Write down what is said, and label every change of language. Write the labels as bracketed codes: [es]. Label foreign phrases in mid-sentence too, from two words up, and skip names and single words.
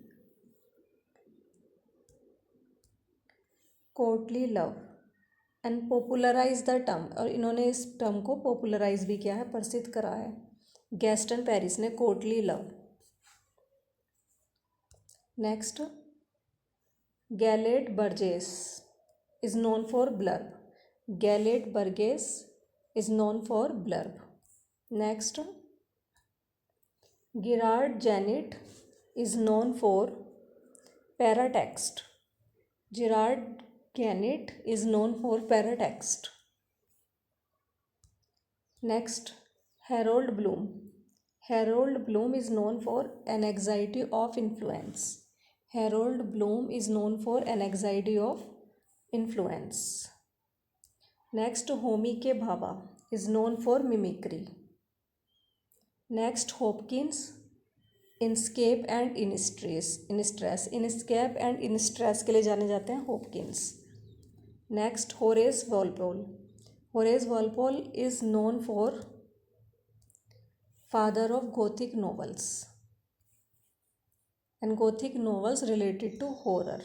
[en] courtly love and popularize the term [hi] और इन्होंने इस टर्म को पॉपुलराइज भी किया है, प्रसिद्ध करा है गैस्टन पेरिस ने [en] courtly love. नेक्स्ट, Gelett Burgess is known for blurb. Gelett Burgess is known for blurb. Next, Gérard Genette is known for paratext. गिरार्ड Gannett is known for paratext. Next, Harold Bloom. Harold Bloom is known for anxiety of influence. Harold Bloom is known for anxiety of influence. Next, Homi K. Bhabha is known for mimicry. Next, Hopkins, inscape and instress. inscape and instress [hi] के लिए जाने जाते हैं हॉपकिंस. [en] Next, Horace Walpole. Horace Walpole is known for father of Gothic novels and Gothic novels related to horror.